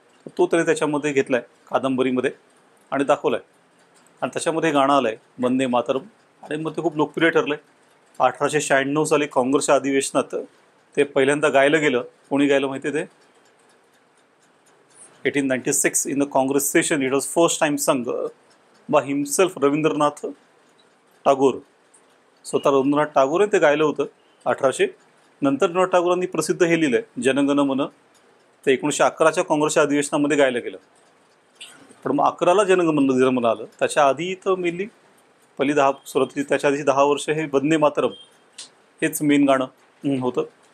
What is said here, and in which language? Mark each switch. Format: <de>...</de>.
<mr>तो तरी त्याच्यामध्ये घेतलाय कादंबरीमध्ये आणि दाखवलाय. आणि त्याच्यामध्ये गाणं आलंय वंदे मातरम आणि मग ते खूप लोकप्रिय ठरलंय. 1896 साली काँग्रेसच्या अधिवेशनात ते पहिल्यांदा गायलं गेलं. कोणी गायलं माहिती आहे ते?</mr> <en>1896 in the Congress session. It was first time sung by himself, Rabindranath Tagore.</en> <mr>स्वतः रवींद्रनाथ टागोर ते गायलं होतं 1800. नंतर रवींद्रनाथ टागोरांनी प्रसिद्ध हे लिहिलं जनगण मन. ते 1911च्या काँग्रेसच्या अधिवेशनामध्ये गायलं गेलं. पण मग 11ला जनगण आलं. त्याच्या आधी तर मेनली पहिली 10 सुरुवातीची त्याच्या आधीची 10 वर्ष हे वंदे मातरम हेच मेन गाणं होतं.</mr>